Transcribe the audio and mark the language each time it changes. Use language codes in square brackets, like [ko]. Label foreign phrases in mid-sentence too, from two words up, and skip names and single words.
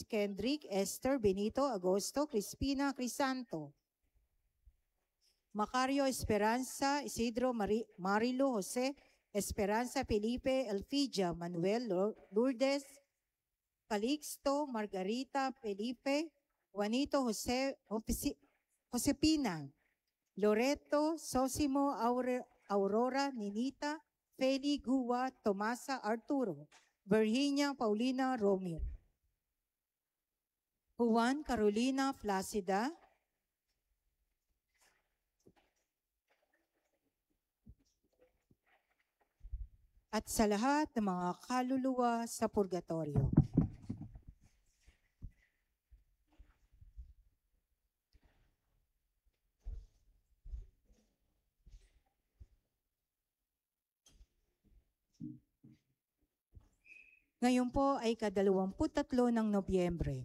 [tl] Kendrick, Esther, Benito, Agosto, Crispina, Crisanto, Macario, Esperanza, Isidro, Marilo, Jose, Esperanza, Felipe, Elfidia, Manuel, Lourdes, Calixto, Margarita, Felipe, Juanito, Josepina, Loreto, Sosimo, Aurora, Ninita, Feli, Gua, Tomasa, Arturo, Virginia, Paulina, Romeo, Juan, Carolina, Flacida, at sa lahat ng mga kaluluwa sa purgatorio. Ngayon po ay ika-23 ng Nobyembre.